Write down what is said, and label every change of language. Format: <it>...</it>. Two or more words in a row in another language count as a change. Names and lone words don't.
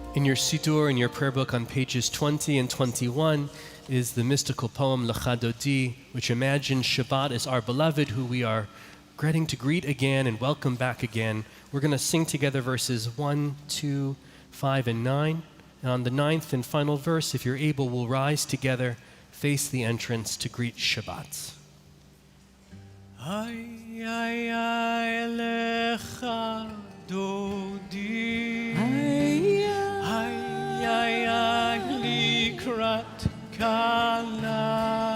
<en>your siddur, in your prayer book on pages 20 and 21, is the mystical poem Lecha Dodi, which imagines Shabbat as our beloved who we are regretting to greet again and welcome back again. We're going to sing together verses 1, 2, 5, and 9. And on the 9th and final verse, if you're able, we'll rise together, face the entrance to greet Shabbat. Ay, ay, ay,</en> <he>לכה דודי. Ay, ay, ay, לקראת כלה.</he>